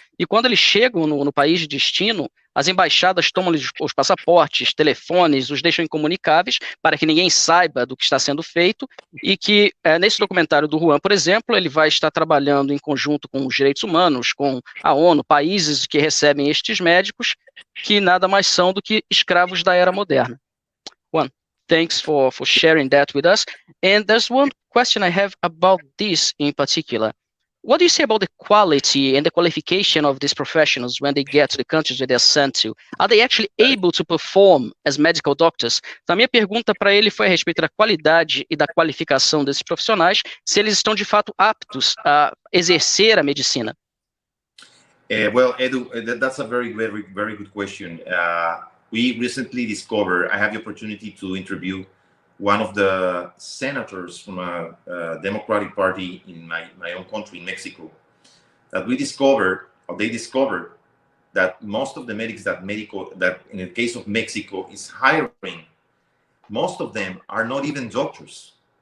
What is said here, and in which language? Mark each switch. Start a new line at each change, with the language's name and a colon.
Portuguese: E quando eles chegam no país de destino, as embaixadas tomam os passaportes, telefones, os deixam incomunicáveis para que ninguém saiba do que está sendo feito e que, nesse documentário do Juan, por exemplo, ele vai estar trabalhando em conjunto com os direitos humanos, com a ONU, países que recebem estes médicos, que nada mais são do que escravos da era moderna.
English: Juan, thanks for sharing that with us. And there's one question I have about this in particular. What do you say about the quality and the qualification of these professionals when they get to the countries where they're sent to? Are they actually able to perform as medical doctors?
Portuguese: Então, a minha pergunta para ele foi a respeito da qualidade e da qualificação desses profissionais, se eles estão de fato aptos a exercer a medicina.
English: Well, Edu, that's a very good question. We recently discovered, I had the opportunity to interview one of the senators from a Democratic Party in my own country, in Mexico, that they discovered that most of the medics that in the case of Mexico is hiring, most of them are not even doctors.